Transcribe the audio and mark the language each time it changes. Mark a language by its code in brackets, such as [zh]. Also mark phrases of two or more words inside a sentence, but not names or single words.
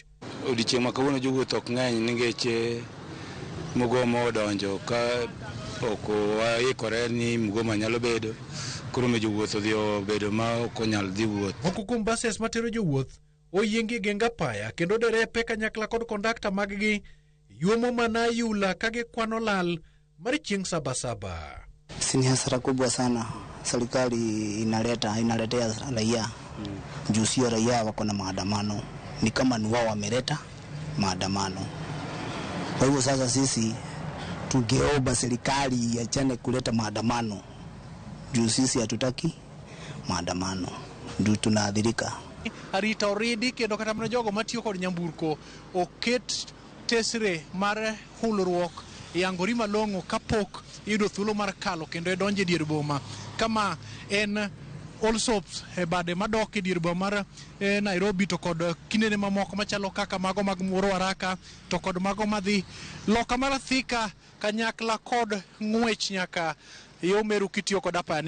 [luo] Odiechieng' ma kawuono jowuoth ok ng'eny nikech Mugoma odonjo ka ok waikore ni Mugoma nyalo bedo koro me jowuoth odhi obedo ma ok onyal dhi wuoth. Moko kuom buses matero jowuoth oyiengi genga apaya kendo derepe kanyakla kod kondakta mag-gi yuomo mana yula ka gikwano lal mar chieng' Sabasaba. [sw] Ni hasara kubwa sana serikali inaletea raia. Juu sio raia wako na maandamano, ni kama ni wao wameleta maandamano. Kwa hivyo sasa sisi tungeomba serikali iachane kuleta maandamano. Juu sisi hatutaki maandamano, ndio tunaadhirika. [luo] Arita oridi kendo kata mana jogo matiyo kod nyamburko oket tesre mar hulruok yangori malong'o kapok yudo thuolo mar kalo kendo donjo e dier boma kama en Allsops e bade madok e dier boma mar Nairobi to kod kinene mamoko machalo kaka mago mag Muro Haraka to kod mago madhi loka mar Thika kanyakla kod ng'wech nyaka yo Meru kitiyo kod apayani.